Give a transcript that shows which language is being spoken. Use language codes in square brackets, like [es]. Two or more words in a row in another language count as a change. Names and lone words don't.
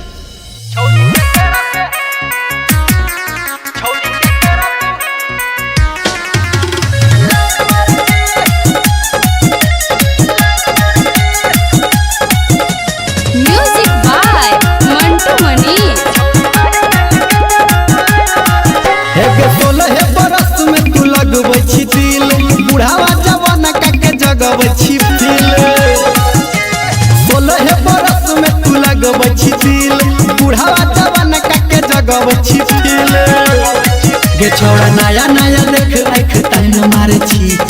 [en] music by मंटू मनी। [mai] हे 16 बरस में तू लगबै छी दिल बुढ़ावा जवान के जगबै छी दिल 16 बरस में तू लगबै छी दिल बुढ़ावा जवान के जगबै छी दिल गे छोड़ा नया नया देख आँख ताइन मारे छी